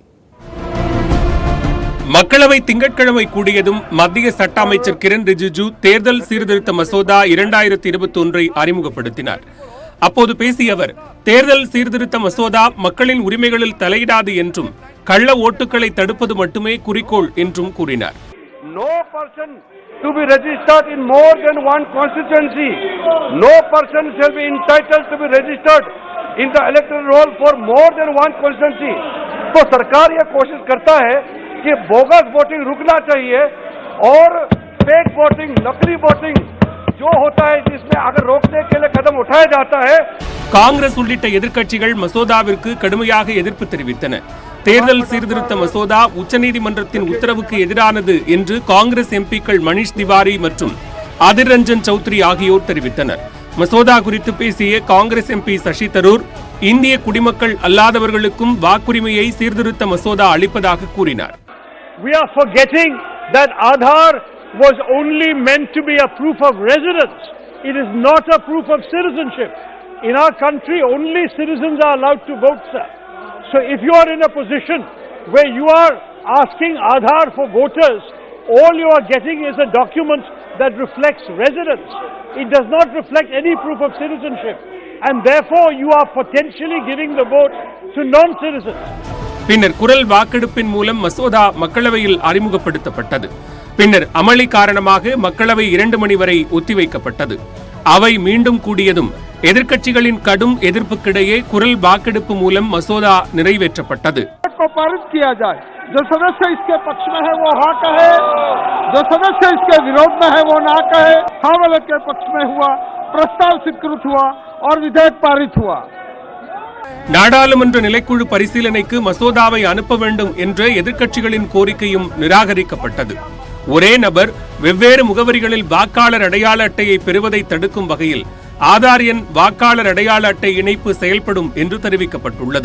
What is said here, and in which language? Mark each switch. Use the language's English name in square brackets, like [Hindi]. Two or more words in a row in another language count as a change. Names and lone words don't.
[Tamil] மக்களவை திங்கட்கிழமை கூடியதும் மத்திய சட்ட அமைச்சர் கிரண் ரிஜிஜு தேர்தல் சீர்திருத்த மசோதா 2021 அறிமுகப்படுத்தினார். அப்போது பேசிய அவர், தேர்தல் சீர்திருத்த மசோதா மக்களின் உரிமைகளில் தலையிடாது என்றும் கள்ள ஓட்டுகளை தடுப்பது மட்டுமே குறிக்கோள் என்றும் கூறினார். [English] No person to be registered in more than one constituency. No person shall be entitled to be registered in the electoral roll for more than one constituency. [Hindi] तो सरकार यह कोशिश करता है कि [English] bogus voting [Hindi] रुकना चाहिए और [English] fake voting, [Hindi] नकली वोटिंग जो होता है जिसमें अगर रोकने के लिए कदम उठाया जाता है. [Tamil] காங்கிரஸ் உள்ளிட்ட எதிர்க்கட்சிகள் மசோதாவிற்கு கடுமையாக எதிர்ப்பு தெரிவித்தன. தேர்தல் சீர்திருத்த மசோதா உச்சநீதிமன்றத்தின் உத்தரவுக்கு எதிரானது என்று காங்கிரஸ் எம்பிக்கள் மணிஷ் திவாரி மற்றும் அதிர் ரஞ்சன் சௌத்ரி ஆகியோர் தெரிவித்தனர். மசோதா குறித்து பேசிய காங்கிரஸ் எம்பி சசி தரூர், இந்திய குடிமக்கள் அல்லாதவர்களுக்கும் வாக்குரிமையை சீர்திருத்த மசோதா அளிப்பதாக கூறினார். [English] We are forgetting that Aadhaar was only meant to be a proof of residence. It is not a proof of citizenship. In our country, only citizens are allowed to vote, sir. So if you are in a position where you are asking Aadhaar for voters, all you are getting is a document that reflects residence. It does not reflect any proof of citizenship. And therefore, you are potentially giving the vote to non-citizens. [Tamil] பின்னர் குரல் வாக்கெடுப்பின் மூலம் மசோதா மக்களவையில் அறிமுகப்படுத்தப்பட்டது. பின்னர் அமளி காரணமாக மக்களவை 2 மணி வரை ஒத்திவைக்கப்பட்டது. அவை மீண்டும் கூடியதும் எதிர்க்கட்சிகளின் கடும் எதிர்ப்புக்கிடையே குரல் வாக்கெடுப்பு மூலம் மசோதா நிறைவேற்றப்பட்டது. [Hindi] जो सदस्य इसके पक्ष में है वो हाँ कहे, जो सदस्य इसके विरोध में है वो ना कहे. हाँ वाले के पक्ष में हुआ, प्रस्ताव स्वीकृत हुआ और विधेयक पारित हुआ. [Tamil] நாடாளுமன்ற நிலைக்குழு பரிசீலனைக்கு மசோதாவை அனுப்ப வேண்டும் என்ற எதிர்க்கட்சிகளின் கோரிக்கையும் நிராகரிக்கப்பட்டது. ஒரே நபர் வெவ்வேறு முகவரிகளில் வாக்காளர் அடையாள அட்டையை பெறுவதை தடுக்கும் வகையில் ஆதார் எண் வாக்காளர் அடையாள அட்டை இணைப்பு செயல்படும் என்று தெரிவிக்கப்பட்டுள்ளது.